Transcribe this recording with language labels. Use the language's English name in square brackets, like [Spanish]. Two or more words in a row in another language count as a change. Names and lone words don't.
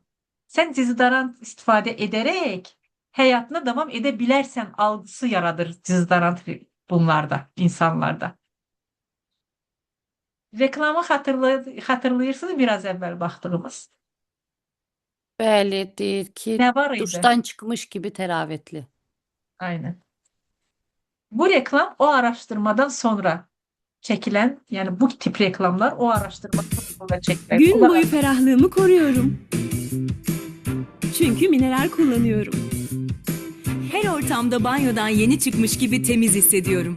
[Azerbaijani] Sən dezodorant istifadə edərək həyatına davam edə bilərsən algısı yaradır dezodorant bunlarda, insanlarda. Reklamı xatırlayırsınız biraz əvvəl baxdığımız. Bəli, deyir ki, Nə var idi? duşdan çıxmış kimi təravətli. Aynen. [Turkish] Bu reklam o araştırmadan sonra çekilen, yani bu tip reklamlar o araştırmadan sonra çekilen. Gün boyu ferahlığımı koruyorum. Çünkü mineral kullanıyorum. Her ortamda banyodan yeni çıkmış gibi temiz hissediyorum.